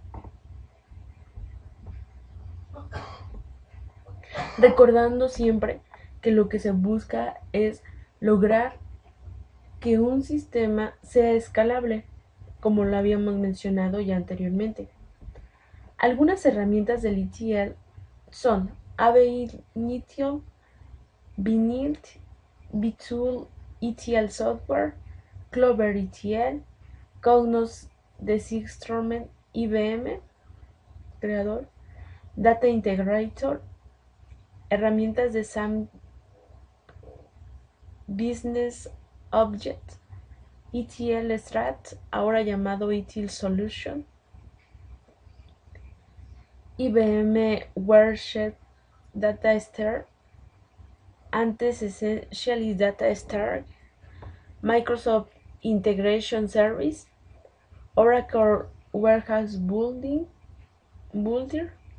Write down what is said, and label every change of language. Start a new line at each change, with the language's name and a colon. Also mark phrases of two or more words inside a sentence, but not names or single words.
Spanish: Recordando siempre que lo que se busca es lograr que un sistema sea escalable, como lo habíamos mencionado ya anteriormente. Algunas herramientas del ETL son AB Initio, Bnilt, Btool ETL Software, Clover ETL, Cognos de Sigstrom, IBM, creador, Data Integrator, herramientas de SAM Business Object, ETL Strat, ahora llamado ETL Solution, IBM Watershed Data Star, antes Essentially Data Star, Microsoft Integration Service, Oracle Warehouse Builder,